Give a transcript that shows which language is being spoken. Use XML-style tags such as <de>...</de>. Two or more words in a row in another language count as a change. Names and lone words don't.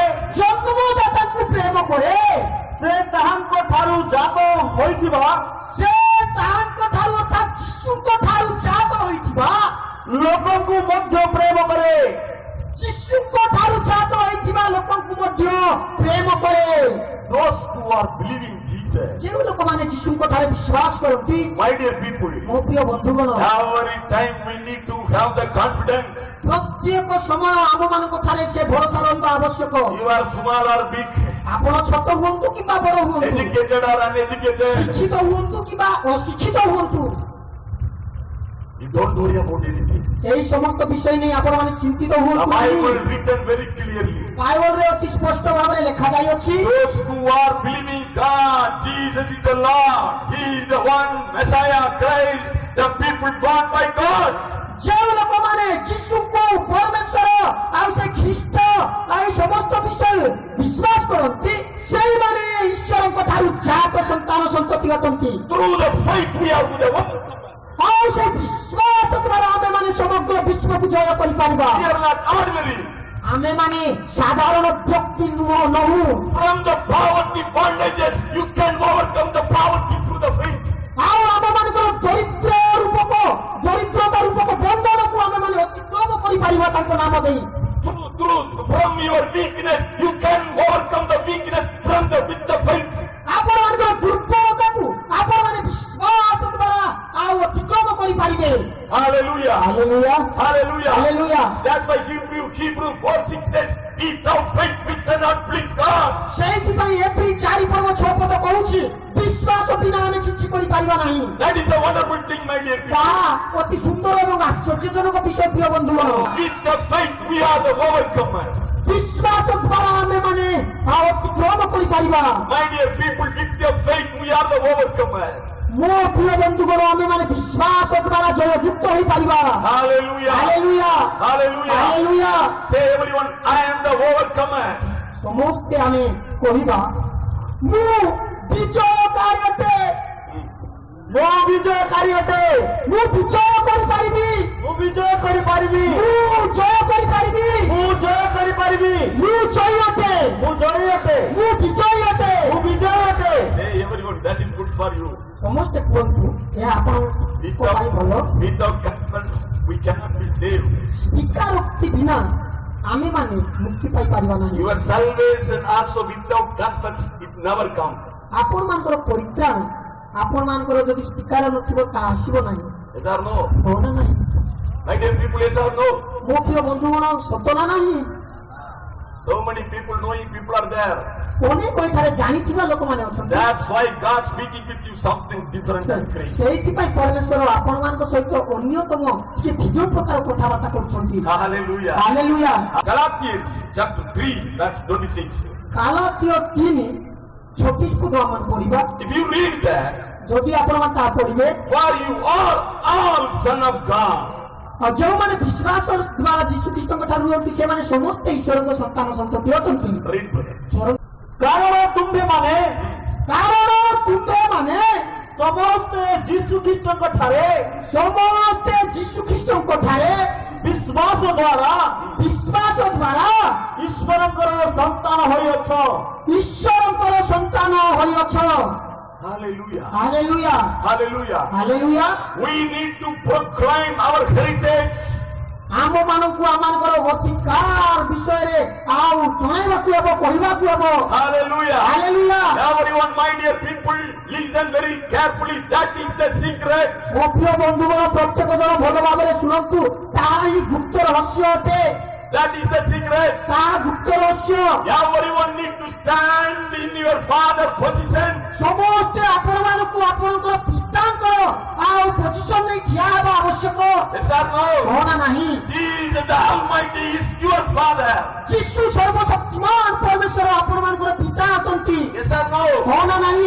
<or>ଜନ୍ମଦାତାଙ୍କୁ ପ୍ରେମ କରେ ସେ ତାହାଙ୍କ ଠାରୁ ଜାତ ହୋଇଥିବା ସେ ତାହାଙ୍କ ଠାରୁ ଅର୍ଥାତ୍ ଯୀଶୁଙ୍କ ଠାରୁ ଜାତ ହୋଇଥିବା ଲୋକଙ୍କୁ ମଧ୍ୟ ପ୍ରେମ କରେ। ଯୀଶୁଙ୍କ ଠାରୁ ଜାତ ହୋଇଥିବା ଲୋକଙ୍କୁ ମଧ୍ୟ ପ୍ରେମ କରେ।</or> <en>Those who are believing Jesus,</en> <or>ଯେଉଁ ଲୋକମାନେ ଯୀଶୁଙ୍କ ଠାରେ ବିଶ୍ୱାସ କରନ୍ତି</or> <en>my dear people,</en> <or>ମୋ ପ୍ରିୟ ବନ୍ଧୁଗଣ</or> <en>every time we need to have the confidence.</en> <or>ପ୍ରତ୍ୟେକ ସମୟ ଆମମାନଙ୍କ ଠାରେ ସେ ଭରସା ରହିବା ଆବଶ୍ୟକ।</or> <en>You are small or big,</en> <or>ଆପଣ ଛୋଟ ହୁଅନ୍ତୁ କିମ୍ବା ବଡ଼ ହୁଅନ୍ତୁ</or> <en>educated or uneducated,</en> <or>ଶିକ୍ଷିତ ହୁଅନ୍ତୁ କିମ୍ବା ଅଶିକ୍ଷିତ ହୁଅନ୍ତୁ</or> <en>you don't worry about anything.</en> <or>ଏହି ସମସ୍ତ ବିଷୟ ନେଇ ଆପଣମାନେ ଚିନ୍ତିତ</or> <en>The</en> <or>ହୁଅନ୍ତୁ</or> <en>Bible</en> <or>ନାହିଁ।</or> <en>written very clearly.</en> <or>ବାଇବଲରେ ଅତି ସ୍ପଷ୍ଟ ଭାବରେ ଲେଖାଯାଇଅଛି</or> <en>Those who are believing God, Jesus is the Lord, He is the one Messiah, Christ, the people born by God.</en> <or>ଯେଉଁ ଲୋକମାନେ ଯୀଶୁଙ୍କୁ ପରମେଶ୍ୱର ଆଉ ସେ ଖ୍ରୀଷ୍ଟ ଆଉ ଏହି ସମସ୍ତ ବିଷୟ ବିଶ୍ୱାସ କରନ୍ତି ସେଇମାନେ ଈଶ୍ୱରଙ୍କ ଠାରୁ ଜାତ ସନ୍ତାନ ସନ୍ତତି ଅଟନ୍ତି।</or> <en>Through the faith we are with the overcomers.</en> <or>ଆଉ ସେ ବିଶ୍ୱାସ ଦ୍ୱାରା ଆମେ ମାନେ ସମଗ୍ର ବିଶ୍ୱକୁ ଜୟ କରିପାରିବା।</or> <en>We are not ordinary.</en> <or>ଆମେମାନେ ସାଧାରଣ ବ୍ୟକ୍ତି ନୁହଁ।</or> <en>From the poverty bondages, you can overcome the poverty through the faith.</en> <or>ଆଉ ଆମମାନଙ୍କର ଦରିଦ୍ରତା ରୂପକ ବନ୍ଧନକୁ ଆମେମାନେ ଅତିକ୍ରମ କରିପାରିବା ତାଙ୍କ ନାମ ଦେଇ।</or> <en>From your weakness, you can overcome the weakness with the faith.</en> <or>ଆପଣମାନଙ୍କର ଦୁର୍ବଳତାକୁ ଆପଣମାନେ ବିଶ୍ୱାସ ଦ୍ୱାରା ଆଉ ଅତିକ୍ରମ କରିପାରିବେ।</or> <en>Hallelujah.</en> <or>ହାଲେଲୁୟା</or> <en>Hallelujah.</en> <or>ହାଲେଲୁୟା।</or> <en>That's why Hebrew 4:6 says, without faith we cannot please God.</en> <or>ସେଇଥିପାଇଁ ଏପ୍ରିଲ 4:6 କହୁଛି ବିଶ୍ୱାସ ବିନା ଆମେ କିଛି କରିପାରିବା ନାହିଁ।</or> <en>That is a wonderful thing, my dear people.</en> <or>ତାହା ଅତି ସୁନ୍ଦର ଏବଂ ଆଶ୍ଚର୍ଯ୍ୟଜନକ ବିଷୟ ପ୍ରିୟ ବନ୍ଧୁଗଣ।</or> <en>With the faith we are the overcomers.</en> <or>ବିଶ୍ୱାସ ଦ୍ୱାରା ଆମେମାନେ ଅତିକ୍ରମ କରିପାରିବା।</or> <en>My dear people, with the faith we are the overcomers.</en> <or>ମୋ ପ୍ରିୟ ବନ୍ଧୁଗଣ ଆମେମାନେ ବିଶ୍ୱାସ ଦ୍ୱାରା ଜୟଯୁକ୍ତ ହୋଇପାରିବା।</or> <en>Hallelujah.</en> <or>ହାଲେଲୁୟା</or> <en>Hallelujah.</en> <or>ହାଲେଲୁୟା।</or> <en>Say everyone, I am the overcomers.</en> <or>ସମସ୍ତେ ଆମେ କହିବା ମୁଁ ବିଜୟକାରୀ ଅଟେ। ମୁଁ ବିଜୟକାରୀ ଅଟେ। ମୁଁ ବିଜୟ କରିପାରିବି। ମୁଁ ବିଜୟ କରିପାରିବି। ମୁଁ ଜୟ କରିପାରିବି। ମୁଁ ଜୟ କରିପାରିବି। ମୁଁ ଜୟ ଅଟେ। ମୁଁ ଜୟ ଅଟେ। ମୁଁ ବିଜୟ ଅଟେ। ମୁଁ ବିଜୟ ଅଟେ।</or> <en>Say everyone, that is good for you.</en> <or>ସମସ୍ତେ କୁହନ୍ତୁ ଏହା ଆପଣଙ୍କ ପାଇଁ ଭଲ।</or> <en>Without confess, we cannot be saved.</en> <or>ସ୍ୱୀକାରୋକ୍ତି ବିନା ଆମେମାନେ ମୁକ୍ତି ପାଇପାରିବା ନାହିଁ।</or> <en>Your salvation also without confess, it never comes.</en> <or>ଆପଣମାନଙ୍କର ପରିତ୍ରାଣ ଆପଣମାନଙ୍କର ଯଦି ସ୍ୱୀକାର ନଥିବ ତାହା ଆସିବ ନାହିଁ।</or> <en>Yes or no?</en> <or>ହଁ ନା ନାହିଁ?</or> <en>My dear people, yes or no?</en> <or>ମୋ ପ୍ରିୟ ବନ୍ଧୁଗଣ ସତ ନା ନାହିଁ?</or> <en>So many people, knowing people are there.</en> <or>ଅନେକ ଏଠାରେ ଜାଣିଥିବା ଲୋକମାନେ ଅଛନ୍ତି।</or> <en>That's why God speaking with you something different than grace.</en> <or>ସେଇଥିପାଇଁ ପରମେଶ୍ୱର ଆପଣମାନଙ୍କ ସହିତ ଅନ୍ୟତମ ଟିକେ ଭିନ୍ନ ପ୍ରକାର କଥାବାର୍ତ୍ତା କରୁଛନ୍ତି।</or> <en>Hallelujah.</en> <or>ହାଲେଲୁୟା।</or> <en>Galatians chapter 3, verse 26.</en> <or>ଗାଲାତୀୟ 3:26 ଆମେ ପଢିବା।</or> <en>If you read that,</en> <or>ଯଦି ଆପଣମାନେ ତାହା ପଢିବେ,</or> <en>for you are all son of God.</en> <or>ଆଉ ଯେଉଁମାନେ ବିଶ୍ୱାସ ଦ୍ୱାରା ଯୀଶୁଖ୍ରୀଷ୍ଟଙ୍କ ଠାରୁ ରୁହନ୍ତି ସେମାନେ ସମସ୍ତେ ଈଶ୍ୱରଙ୍କ ସନ୍ତାନ ସନ୍ତତି ଅଟନ୍ତି।</or> <en>Read brother.</en> <or>କାରଣ ତୁମ୍ଭେମାନେ ସମସ୍ତେ ଯୀଶୁ ଖ୍ରୀଷ୍ଟଙ୍କ ଠାରେ ଯୀଶୁଖ୍ରୀଷ୍ଟଙ୍କ ଠାରେ ବିଶ୍ୱାସ ଦ୍ୱାରା ଈଶ୍ୱରଙ୍କର ସନ୍ତାନ ହୋଇଅଛ। ଈଶ୍ୱରଙ୍କର ସନ୍ତାନ ହୋଇଅଛ।</or> <en>Hallelujah.</en> <or>ହାଲେଲୁୟା</or> <en>Hallelujah.</en> <or>ହାଲେଲୁୟା।</or> <en>We need to proclaim our heritage.</en> <or>ଆମମାନଙ୍କୁ ଆମମାନଙ୍କର ଅଧିକାର ବିଷୟରେ ଆଉ ଜଣାଇବାକୁ ହେବ, କହିବାକୁ ହେବ।</or> <en>Hallelujah.</en> <or>ହାଲେଲୁୟା।</or> <en>Everyone, my dear people, listen very carefully. That is the secret.</en> <or>ମୋ ପ୍ରିୟ ବନ୍ଧୁଗଣ ପ୍ରତ୍ୟେକ ଜଣ ଭଲ ଭାବରେ ଶୁଣନ୍ତୁ, ତାହା ହିଁ ଗୁପ୍ତ ରହସ୍ୟ ଅଟେ।</or> <en>That is the secret.</en> <or>ତାହା ଗୁପ୍ତ ରହସ୍ୟ।</or> <en>Everyone need to stand in your father position.</en> <or>ସମସ୍ତେ ଆପଣମାନଙ୍କୁ ଆପଣଙ୍କର ପିତାଙ୍କର ଆଉ ପୋଜିସନ ନେଇ ଠିଆ ହେବା ଆବଶ୍ୟକ।</or> <en>Yes or no?</en> <or>ହଁ ନା ନାହିଁ?</or> <en>Jesus the Almighty is your father.</en> <or>ଯୀଶୁ ସର୍ବଶକ୍ତିମାନ ପରମେଶ୍ୱର ଆପଣମାନଙ୍କର ପିତା ଅଟନ୍ତି।</or> <en>Yes or no?</en> <or>ହଁ ନା ନାହିଁ?</or>